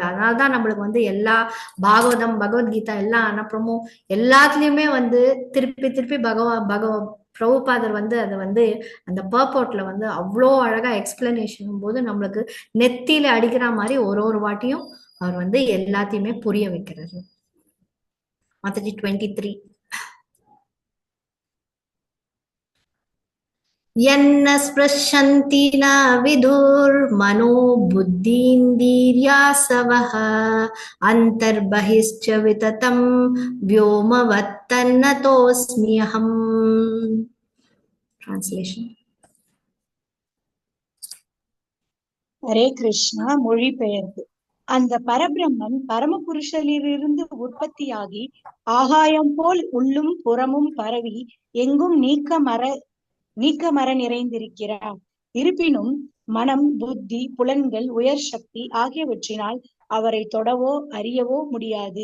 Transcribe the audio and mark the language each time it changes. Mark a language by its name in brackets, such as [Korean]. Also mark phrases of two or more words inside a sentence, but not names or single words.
[Tamil] அதனாலதான் நம்மளுக்கு எல்லா பாகவதம் பகவத்கீதா எல்லா அனுப்புறமும் எல்லாத்துலயுமே திருப்பி திருப்பி பிரபுபாதர் அதை அந்த பர்போர்ட்ல அவ்வளோ அழகா எக்ஸ்பிளனேஷன் போது நம்மளுக்கு நெத்தியில அடிக்கிற மாதிரி ஒரு வாட்டியும் அவர் எல்லாத்தையுமே புரிய வைக்கிறாரு. மாதாஜி 23. [Sanskrit] यन्न स्पृशन्ति न विदुर्मनो बुद्धीन्द्रियासवः अन्तर्बहिश्च विततं व्योमवत्तन्नतोऽस्म्यहम्. [English] Translation. [Tamil] ஹரே கிருஷ்ணா. மொழிபெயர்ப்பு. அந்த பரபிரம்மன் பரமபுருஷரிலிருந்து உற்பத்தியாகி ஆகாயம் போல் உள்ளும் புறமும் பரவி எங்கும் நீக்கமர நிறைந்திருக்கிறார். இருப்பினும் மனம், புத்தி, புலன்கள், உயர் சக்தி ஆகியவற்றினால் அவரை தொடவோ அறியவோ முடியாது.